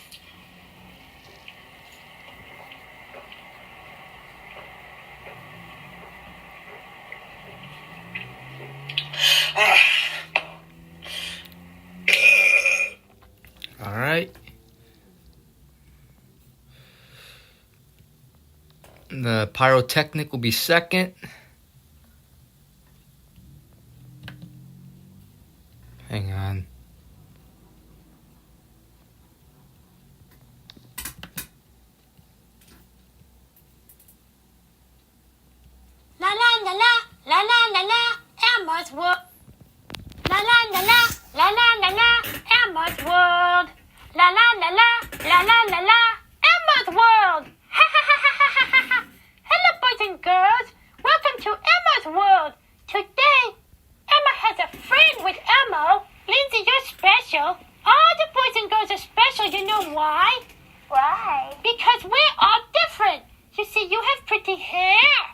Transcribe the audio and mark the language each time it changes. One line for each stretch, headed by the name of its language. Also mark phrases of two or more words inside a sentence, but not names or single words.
English: All right. The Pyrotechnic will be second. Hang on. La la la la la la la la Elmo's World. La la la la la la la la Elmo's World. La la la la la la la la Elmo's World. Ha ha ha ha ha ha ha. Hello, boys and girls. Welcome to Elmo's World. Today, Emma has a friend with Elmo. Lindsay, you're special. All the boys and girls are special. You know why? Why? Because we're all different. You see, you have pretty hair.